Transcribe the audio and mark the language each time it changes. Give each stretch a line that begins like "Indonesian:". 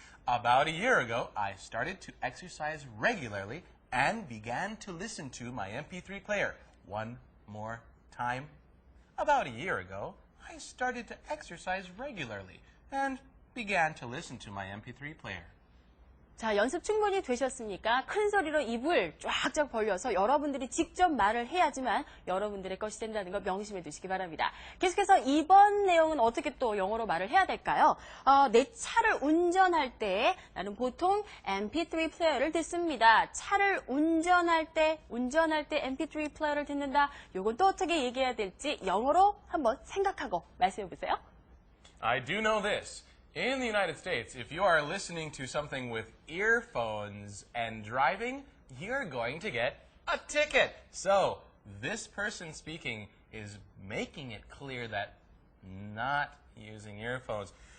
English: About a year ago, I started to exercise regularly and began to listen to my MP3 player. One more time. About a year ago, I started to exercise regularly and began to listen to my MP3 player.
Korean: 자, 연습 충분히 되셨습니까? 큰 소리로 입을 쫙쫙 벌려서 여러분들이 직접 말을 해야지만 여러분들의 것이 된다는 거 명심해 두시기 바랍니다. 계속해서 이번 내용은 어떻게 또 영어로 말을 해야 될까요? 내 차를 운전할 때 나는 보통 MP3 플레이어를 듣습니다. 차를 운전할 때 MP3 플레이어를 듣는다. 요건 또 어떻게 얘기해야 될지 영어로 한번 생각하고 말씀해 보세요.
English: I do know this. In the United States, if you are listening to something with earphones and driving, you're going to get a ticket. So, this person speaking is making it clear that not using earphones.